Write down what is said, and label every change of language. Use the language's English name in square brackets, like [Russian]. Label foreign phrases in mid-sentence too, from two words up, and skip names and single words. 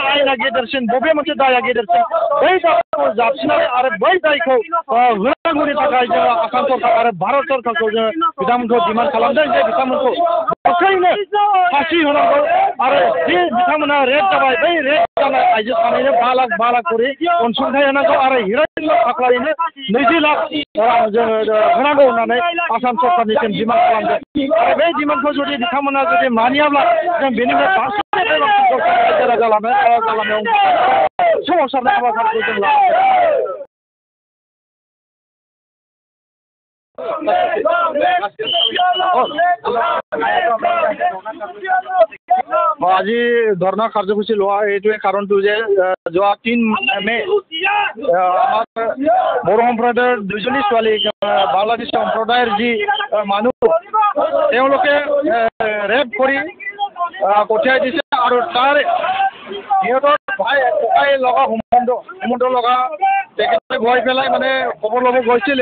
[Bodo] आयेना गेदेरसिन बबे मोनसे दाया गेदेरसिन बै दायखौ जाबसिननानै आरो बै दायखौ होनांगौनि थाखाय जोङो आसाम सरकार आरो भारत सरकारखौ जोङो बिथांमोनखौ डिमान्ड खालामदों जे बिथांमोनखौ गोख्रैनो फासि होनांगौ आरो जे बिथांमोना रेप जाबाय बै रेप जानाय आइजो सानैनो 5 लाख करि अनसुंथाइ होनांगौ आरो हिरण्मय खाख्लारिनो 20 लाख रां जोङो होनांगौ होननानै आसाम सरकारनिसिम डिमान्ड खालामदों। आरो बे डिमान्डखौ जुदि बिथांमोना जुदि मानियाब्ला जों बेनिफ्राय बांसिन रायजो लामायाव सोमावसारनाय हाबाफारिखौ जों लागोन। [Assamese] আজি ধৰ্ণা কাৰ্যসূচী লোৱা এইটোৱে কাৰণটো যে যোৱা 3 মে আমাৰ বড়ো সম্প্ৰদায়ৰ 2জনী ছোৱালী বাংলাদেশী সম্প্ৰদায়ৰ যি মানুহ তেওঁলোকে ৰেপ কৰি পঠিয়াই দিছে আৰু তাৰ সিহঁতৰ ককাই লগা সম্বন্ধ লগা তেখেতে গৈ পেলাই মানে খবৰ ল'ব গৈছিলে।